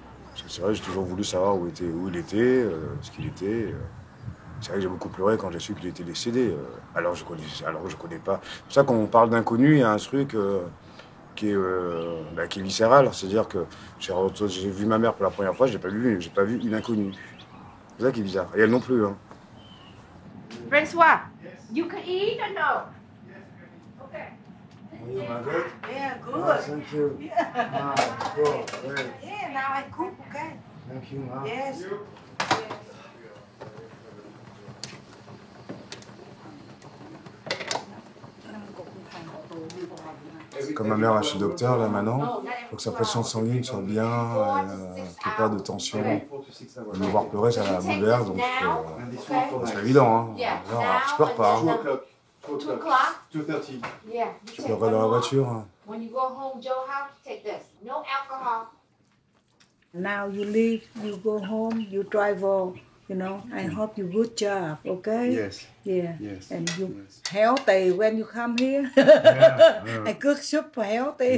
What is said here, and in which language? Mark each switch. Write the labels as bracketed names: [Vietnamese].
[French] Parce que c'est vrai, j'ai toujours voulu savoir où il était, ce qu'il était. C'est vrai que j'ai beaucoup pleuré quand j'ai su qu'il était décédé. Alors je connais pas. C'est pour ça qu'on parle d'inconnu, il y a un truc qui est viscéral. C'est-à-dire que j'ai vu ma mère pour la première fois, j'ai pas vu une inconnue. C'est ça qui est bizarre. Et elle non plus. Hein. [English] Francois, you can eat or no? Okay. Yeah, good. Ah, thank you. Yeah. Ah, cool. Great. Yeah, now I cook, okay? Thank you, ma. Yes. [French] Comme ma mère, je suis docteur là maintenant, il faut que sa pression sanguine soit bien, qu'il n'y ait pas de tension. Me voir pleurer, ça la bouleverse, donc c'est évident. Hein. Alors, je pleure pas. Hein. [English] 2 o'clock? 2:30. Yeah. [French] Je pleurerai dans la voiture. Hein. [English] When you go home, Joe house, take this. No alcohol. Now you leave, you go home, you drive all, you know. I hope you good job, okay? Yes. Yeah. Yes. And you Yes. healthy when you come here. Yeah. I cook soup for healthy.